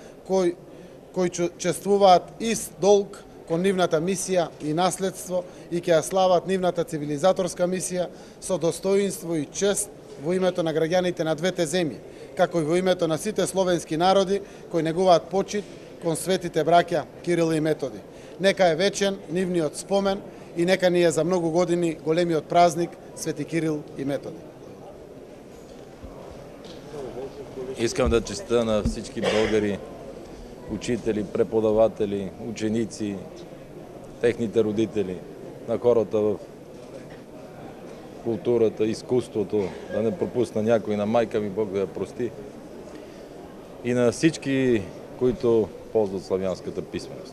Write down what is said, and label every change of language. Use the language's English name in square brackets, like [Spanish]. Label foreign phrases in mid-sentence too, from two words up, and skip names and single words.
[Macedonian] кои чествуваат ист долг кон нивната мисија и наследство и ќе ја слават нивната цивилизаторска мисија со достоинство и чест во името на граѓаните на двете земји, како и во името на сите словенски народи кои негуваат почит кон светите браќа Кирил и Методи. Нека е вечен нивниот спомен и нека ни е за многу години големиот празник Свети Кирил и Методи. [Bulgarian] Искам да честитам на всички българи, учители, преподаватели, ученици, техните родители, на хората в културата, изкуството, да не пропусна някой, на майка ми Бог да я прости, и на всички, които ползват славянската писменост.